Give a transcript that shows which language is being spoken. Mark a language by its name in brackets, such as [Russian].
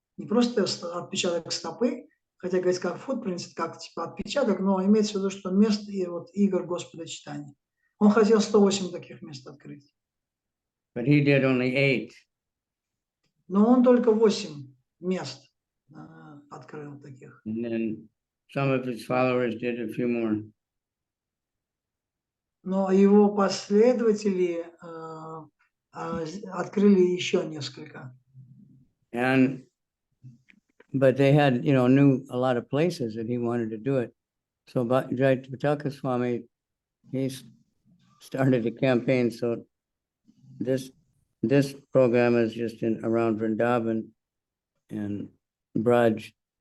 [Russian] Не просто отпечаток стопы, хотя говорить как footprints, как типа отпечаток, но имеется в виду, что место и игр Господа Чайтаньи. Он хотел 108 таких мест открыть. [English] But he did only 8. [Russian] Но он только 8 мест открыл таких. [English] And then some of his followers did a few more. [Russian] Но его последователи открыли еще несколько. [English] But they had, knew a lot of places that he wanted to do it. So Jayapataka Swami, he started a campaign. So this program is just around Vrindavan and Braj.